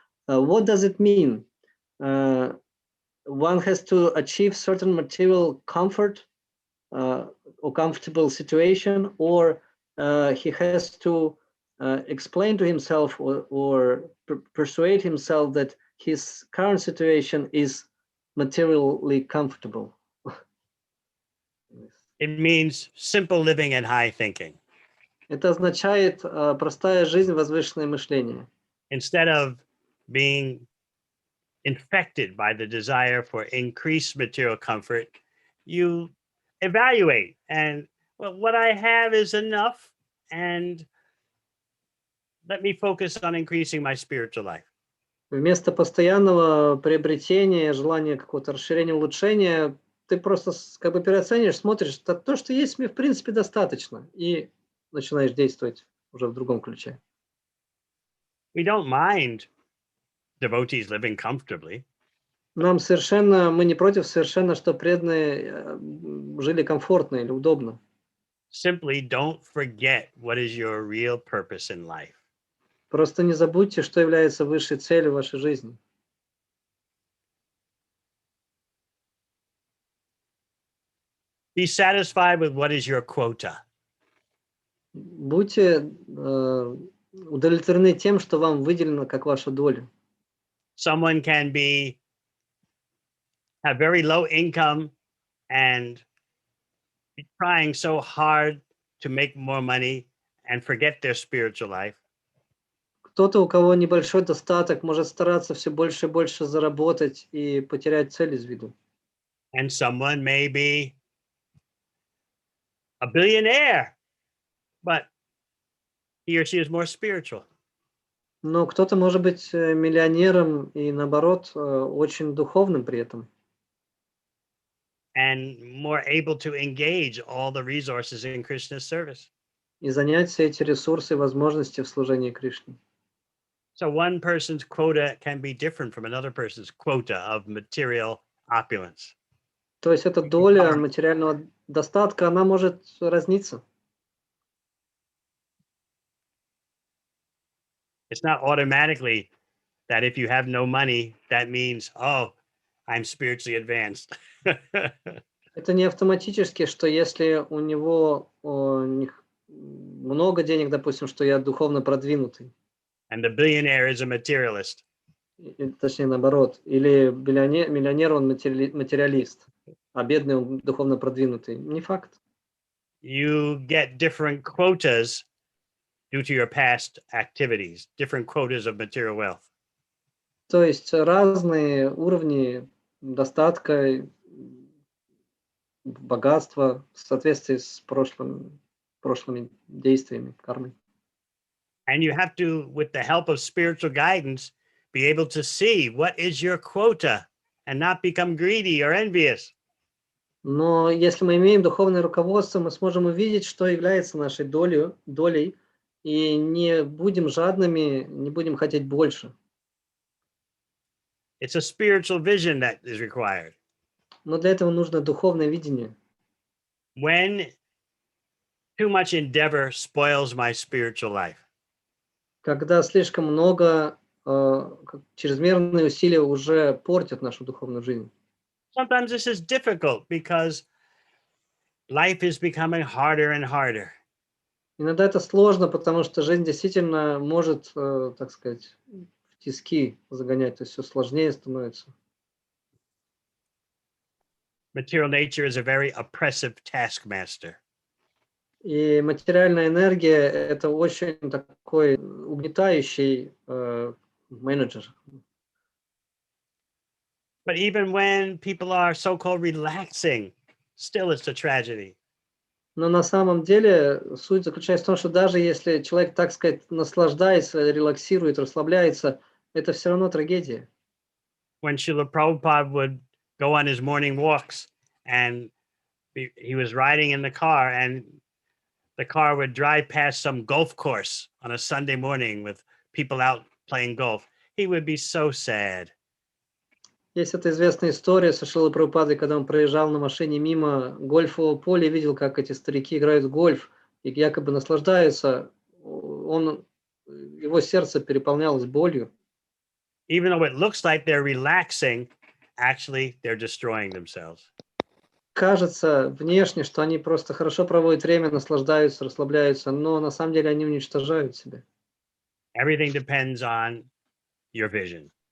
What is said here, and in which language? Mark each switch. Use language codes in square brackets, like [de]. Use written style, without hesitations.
[en] What does it mean? One has to achieve certain material comfort or comfortable situation, or he has to explain to himself or persuade himself that his current situation is materially comfortable. It means simple living and high thinking. [ru] Это означает простая жизнь, возвышенное мышление. [en] Instead of being infected by the desire for increased material comfort, you evaluate and, well, what I have is enough, and let me focus on increasing my spiritual life. [ru] Вместо постоянного приобретения, желания какого-то расширения, улучшения, ты просто как бы переоцениваешь, смотришь, то, что есть, мне в принципе достаточно, и начинаешь действовать уже в другом ключе. [en] We don't mind devotees living comfortably. [ru] Мы не против совершенно, что преданные жили комфортно или удобно. [en] Simply don't forget what is your real purpose in life. [ru] Просто не забудьте, что является высшей целью вашей жизни. [en] Be satisfied with what is your quota. [ru] Будьте удовлетворены тем, что вам выделено как ваша доля. [en] Someone can be have very low income and be trying so hard to make more money and forget their spiritual life. [ru] Кто-то, у кого небольшой достаток, может стараться все больше и больше заработать и потерять цель из виду. [en] And someone may be a billionaire, but he or she is more spiritual. [ru] Но кто-то может быть миллионером и, наоборот, очень духовным при этом. [en] And more able to engage all the resources in Krishna's service. [ru] И занять все эти ресурсы и возможности в служении Кришне. [en] So one person's quota can be different from another person's quota of material opulence. [ru] То есть эта доля материального достатка, она может разниться. [en] It's not automatically that if you have no money, that means, oh, I'm spiritually advanced. [ru] Это не автоматически, что если у него много денег, допустим, что я духовно продвинутый. [en] And the billionaire is a materialist. [ru] Точнее, наоборот. Или миллионер, он материалист, а бедный, он духовно продвинутый. Не факт. [en] You get different quotas due to your past activities, different quotas of material wealth. [ru] То есть разные уровни достатка, богатства в соответствии с прошлыми действиями, кармой. [en] And you have to, with the help of spiritual guidance, be able to see what is your quota and not become greedy or envious. [ru] Но если мы имеем духовное руководство, мы сможем увидеть, что является нашей долей, и не будем жадными, не будем хотеть больше. [en] It's a spiritual vision that is required. [ru] Но для этого нужно духовное видение. [en] When too much endeavor spoils my spiritual life. [ru] Когда слишком много, чрезмерные усилия уже портят нашу духовную жизнь. [en] Sometimes this is difficult because life is becoming harder and harder. [ru] Иногда это сложно, потому что жизнь действительно может, так сказать, в тиски загонять, то есть все сложнее становится. [en] Material nature is a very oppressive taskmaster. [ru] И материальная энергия – это очень такой угнетающий менеджер. [en] But even when people are so-called relaxing, still it's a tragedy. [ru] Но на самом деле суть заключается в том, что даже если человек, так сказать, наслаждается, релаксирует, расслабляется, это все равно трагедия. [en] When Srila Prabhupada would go on his morning walks and he was riding in the car and the car would drive past some golf course on a Sunday morning with people out playing golf, he would be so sad. [ru] Есть эта известная история со Шрилой Прабхупадой, когда он проезжал на машине мимо гольфового поля и видел, как эти старики играют в гольф и якобы наслаждаются. Его сердце переполнялось болью. [en] Even though it looks like they're relaxing, actually they're destroying themselves. [ru] Кажется внешне, что они просто хорошо проводят время, наслаждаются, расслабляются, но на самом деле они уничтожают себя. [en] Everything depends on your vision.